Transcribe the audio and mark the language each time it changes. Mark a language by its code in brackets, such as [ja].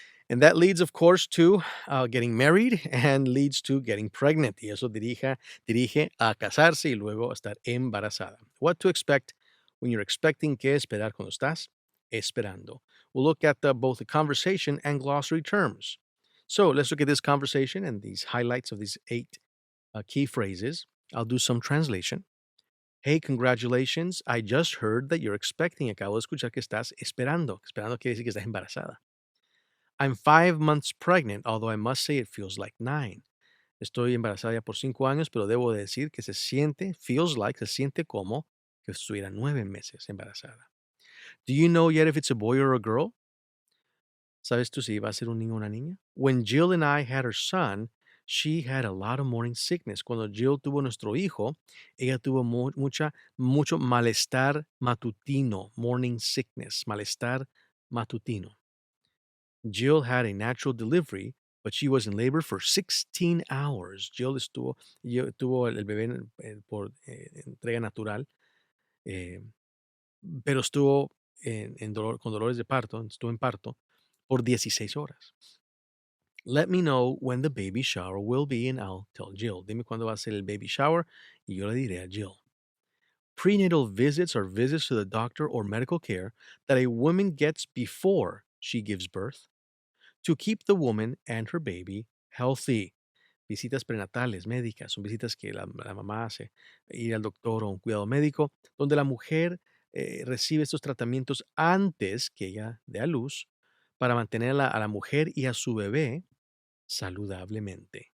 [en] And that leads, of course, to getting married and leads to getting pregnant. [es] Y eso dirige a casarse y luego a estar embarazada. [en] What to expect when you're expecting, [es] qué esperar cuando estás esperando. [en] We'll look at both the conversation and glossary terms. So let's look at this conversation and these highlights of these 8 key phrases. I'll do some translation. Hey, congratulations. I just heard that you're expecting. [es] Acabo de escuchar que estás esperando. Esperando quiere decir que estás embarazada. [en] I'm 5 months pregnant, although I must say it feels like 9. [es] Estoy embarazada ya por 5 años, pero debo decir que se siente, [en] feels like, [es] se siente como que estuviera 9 meses embarazada. [en] Do you know yet if it's a boy or a girl? [es] ¿Sabes tú si va a ser un niño o una niña? [en] When Jill and I had her son, she had a lot of morning sickness. [es] Cuando Jill tuvo nuestro hijo, ella tuvo mucho malestar matutino, morning sickness, malestar matutino. [en] Jill had a natural delivery, but she was in labor for 16 hours. [es] Jill tuvo el bebé por entrega natural, eh, pero estuvo con dolores de parto, estuvo en parto por 16 horas. [en] Let me know when the baby shower will be and I'll tell Jill. [es] Dime cuándo va a ser el baby shower y yo le diré a Jill. [en] Prenatal visits are visits to the doctor or medical care that a woman gets before she gives birth to keep the woman and her baby healthy. [es] Visitas prenatales médicas son visitas que la mamá hace, ir al doctor o un cuidado médico, donde la mujer recibe estos tratamientos antes que ella dé a luz para mantener a la mujer y a su bebé saludablemente.